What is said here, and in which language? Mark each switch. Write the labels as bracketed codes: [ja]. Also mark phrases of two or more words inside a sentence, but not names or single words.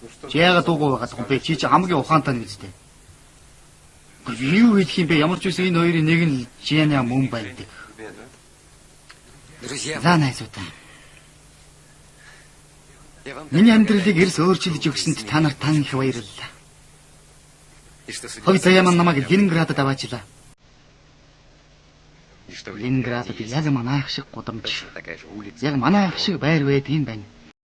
[mn] Чи яагаад дуугүй байгаа юм бэ? Чи хамгийн ухаантай нэг үстэй. Юу хийх юм бэ? Ямар ч үс энэ хоёрын нэг нь Жианя мөн байдаг. [ru] Друзья, [mn] За найзуудаа. Миний амьдралыг эрс өөрчилж өгсөнд та нарт тань их баярлалаа. [ru] и что судьба [mn] Хой заяа маань намайг Ленинградад аваачлаа. [ru] и что [mn] Ленинградад яг манайх шиг гудамж. [ru] такая же улица. [mn] Яг манайх шиг байр байдгийн байна.